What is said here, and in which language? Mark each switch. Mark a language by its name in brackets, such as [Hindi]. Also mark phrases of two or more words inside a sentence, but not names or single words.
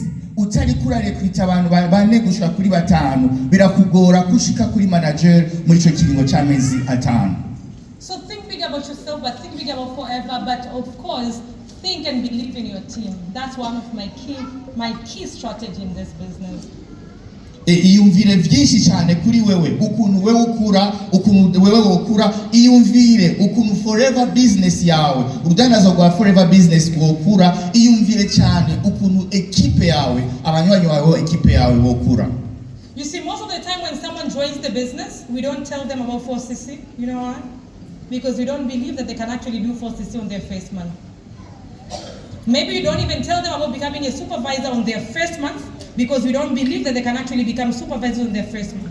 [Rundi] Utari kurarekrita abantu 4 gushika kuri 5 birakugora gushika kuri manager muri ico kiringo cy'amezi 5. [English] So think big about yourself, but think big about forever. But of course, think and believe in your team. That's one of my key strategy in this business. [Rundi] Iyumvire byinshi cyane kuri wewe, ukuntu wewe ukura, ukuntu wewe ukura, iyumvire ukuntu forever business yawe, urudandazo rwa forever business ukura, iyumvire cyane ukuntu equipe yawe, abanywanyi bawe equipe yawe bokura. [English] You see, most of the time when someone joins the business, we don't tell them about 4cc. You know why? Because we don't believe that they can actually do 4cc on their first month. Maybe you don't even tell them about becoming a supervisor on their first month, because we don't believe that they can actually become supervisors on their first month.